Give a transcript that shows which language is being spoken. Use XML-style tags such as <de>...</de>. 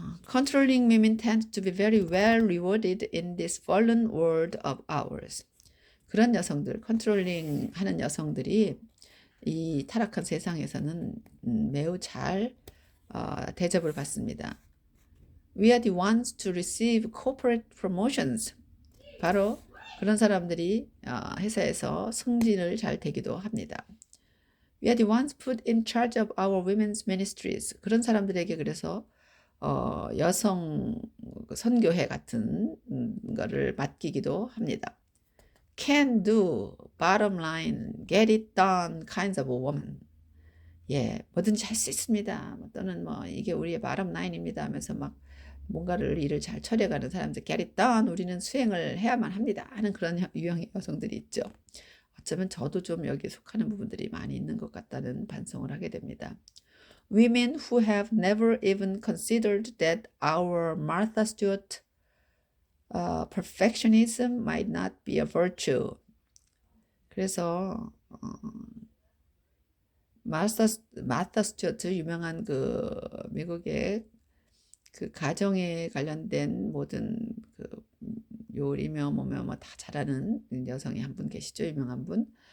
<en>Controlling women tend to be very well rewarded in this fallen world of ours.</en> <ko>그런 여성들, 컨트롤링 하는 여성들이 이 타락한 세상에서는 매우 잘 대접을 받습니다.</ko> <en>We are the ones to receive corporate promotions.</en> <ko>바로 그런 사람들이 회사에서 승진을 잘 되기도 합니다.</ko> <en>We are the ones put in charge of our women's ministries.</en> <ko>그런 사람들에게 그래서 여성 선교회 같은 거를 맡기기도 합니다.</ko> <en>Can do, bottom line, get it done kinds of woman.</en> <ko>예, 뭐든지 할 수 있습니다. 또는 뭐 이게 우리의 bottom line입니다 하면서 막 뭔가를 일을 잘 처리해가는 사람들,</ko> <en>get it done,</en> <ko>우리는 수행을 해야만 합니다 하는 그런 유형의 여성들이 있죠. 어쩌면 저도 좀 여기에 속하는 부분들이 많이 있는 것 같다는 반성을 하게 됩니다.</ko> <en>Women who have never even considered that our Martha Stewart perfectionism might not be a virtue.</en> <ko>그래서 마르타 스튜어트 유명한 그 미국의 그 가정에 관련된 모든 그 요리며 뭐며 뭐 다 잘하는 여성이 한 분 계시죠, 유명한 분.</ko>